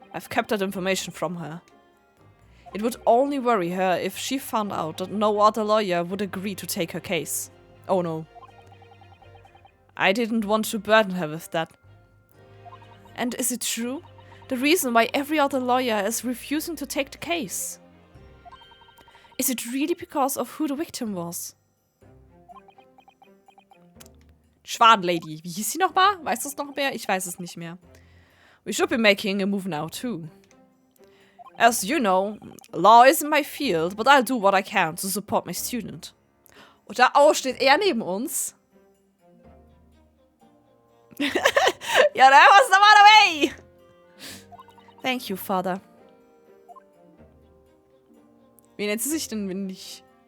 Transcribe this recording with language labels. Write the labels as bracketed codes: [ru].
[en] I've kept that information from her. It would only worry her if she found out that no other lawyer would agree to take her case. Oh no. I didn't want to burden her with that. And is it true? The reason why every other lawyer is refusing to take the case? Is it really because of who the victim was? [de] Schwadenlady. Wie hieß sie nochmal? Weißt du es noch mehr? Ich weiß es nicht mehr. [en] We should be making a move now, too. As you know, law isn't my field, but I'll do what I can to support my student. [de] Und da steht er neben uns. [en] Ja, that was the way! Thank you, Father. [de] Wie nennt sie sich denn, wenn nicht?